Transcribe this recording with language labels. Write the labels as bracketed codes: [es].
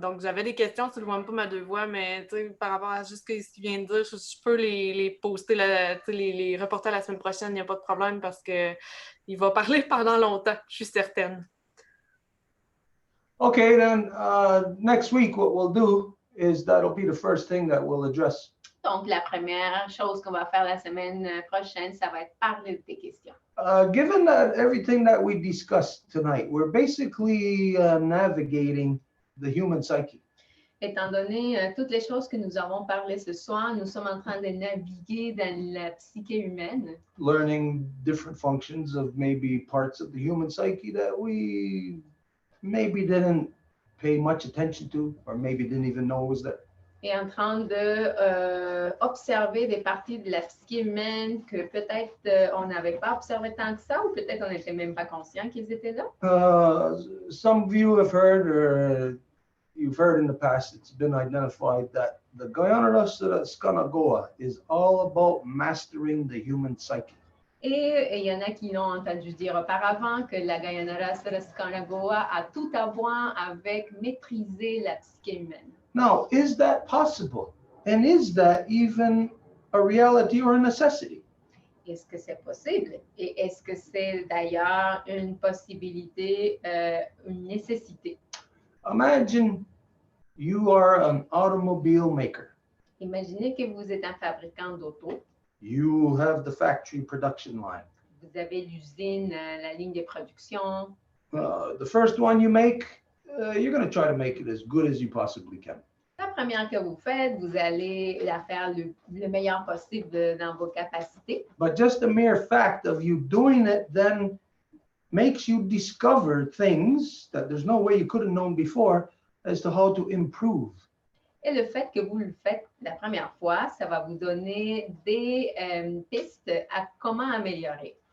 [fr] Donc, j'avais des questions sur le Wampum à deux voix, mais par rapport à juste ce qu'il vient de dire, je peux les poster, les reporter la semaine prochaine, il n'y a pas de problème parce qu'il va parler pendant longtemps, je suis certaine. [en] Okay, then next week, what we'll do is that'll be the first thing that we'll address. [fr] Donc, la première chose qu'on va faire la semaine prochaine, ça va être parler de tes questions. [en] Given that everything that we discussed tonight, we're basically navigating the human psyche. [fr] Étant donné toutes les choses que nous avons parlé ce soir, nous sommes en train de naviguer dans la psyché humaine. [en] Learning different functions of maybe parts of the human psyche that we maybe didn't pay much attention to, or maybe didn't even know was there. [fr] Et en train de observer des parties de la psyché humaine que peut-être on n'avait pas observé tant que ça, ou peut-être on n'était même pas conscient qu'ils étaient là. [en] Some of you have heard, or you've heard in the past, it's been identified that the Gyanarasara Skanagoa is all about mastering the human psyche. [fr] Et il y en a qui l'ont entendu dire auparavant que la Gyanarasara Skanagoa a tout à voir avec maîtriser la psyché humaine. [en] Now, is that possible? And is that even a reality or a necessity? [fr] Est-ce que c'est possible? Et est-ce que c'est d'ailleurs une possibilité, une nécessité? [en] Imagine you are an automobile maker. [fr] Imaginez que vous êtes un fabricant d'auto. [en] You have the factory production line. [fr] Vous avez l'usine, la ligne de production. [en] The first one you make, you're going to try to make it as good as you possibly can. [fr] La première que vous faites, vous allez la faire le meilleur possible dans vos capacités. [en] But just the mere fact of you doing it then makes you discover things that there's no way you could have known before as to how to improve. [fr] Et le fait que vous le faites la première fois, ça va vous donner des pistes à comment améliorer.